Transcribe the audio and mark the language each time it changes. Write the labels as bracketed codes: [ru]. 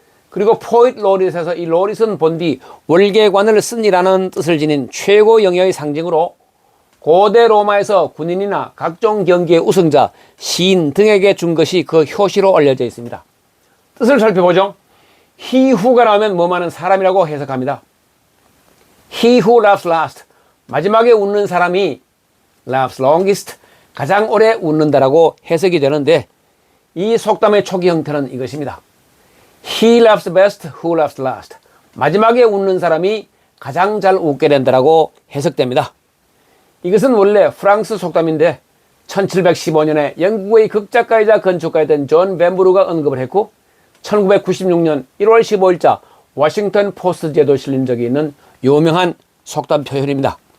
[ko] 그리고 포이트 로릿에서 이 로릿은 본디 월계관을 쓴이라는 뜻을 지닌 최고 영예의 상징으로 고대 로마에서 군인이나 각종 경기의 우승자, 시인 등에게 준 것이 그 효시로 알려져 있습니다. 뜻을 살펴보죠. He who가 나오면 뭐하는 사람이라고 해석합니다. [en] He who laughs last, [ko] 마지막에 웃는 사람이 [en] laughs longest, [ko] 가장 오래 웃는다라고 해석이 되는데 이 속담의 초기 형태는 이것입니다. [en] He laughs best, who laughs last. [ko] 마지막에 웃는 사람이 가장 잘 웃게 된다라고 해석됩니다. 이것은 원래 프랑스 속담인데 1715년에 영국의 극작가이자 건축가였던 존 벤부르가 언급을 했고 1996년 1월 15일자 워싱턴 포스트 제도에 실린 적이 있는 유명한 속담 표현입니다.